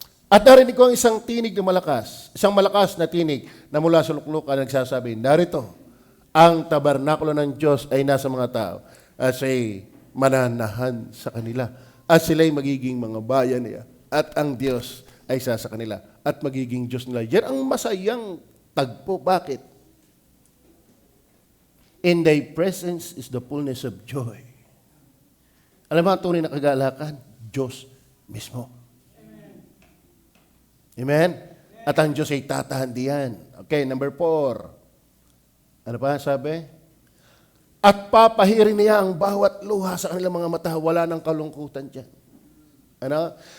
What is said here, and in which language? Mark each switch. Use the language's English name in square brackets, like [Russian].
[Filipino] At narinig ko ang isang tinig na malakas, isang malakas na tinig na mula sa luklukan nagsasabi, narito, ang tabernakulo ng Diyos ay nasa mga tao at siya'y mananahan sa kanila at sila'y magiging mga bayan niya at ang Diyos ay isa sa kanila at magiging Diyos nila. Yan ang masayang tagpo. Bakit? [English] In thy presence is the fullness of joy. [Filipino] Alam mo, ang tunay na kagalakan, Diyos mismo. Amen? At ang Diyos ay tatahan diyan. Okay, number 4. Ano pa sabi? At papahirin niya ang bawat luha sa kanilang mga mata. Wala nang kalungkutan dyan. Ano?